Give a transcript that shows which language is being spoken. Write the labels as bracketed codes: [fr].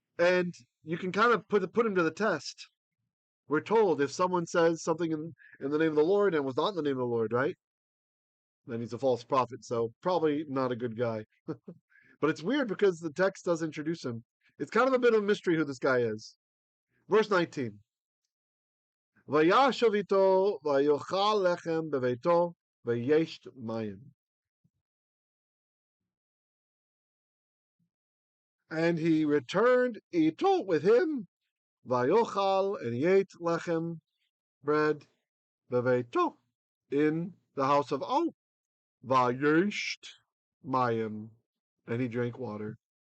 [en] And you can kind of put him to the test. We're told if someone says something in the name of the Lord and was not in the name of the Lord, right? Then he's a false prophet. So probably not a good guy. But it's weird because the text does introduce him. It's kind of a bit of a mystery who this guy is. Verse 19. [he] וישב איתו ויאכל לחם בביתו וישת מים. [en] And he returned, ito with him, vayochal, and he ate lechem, bread, beveito, in the house of O, vayesht mayim, and he drank water.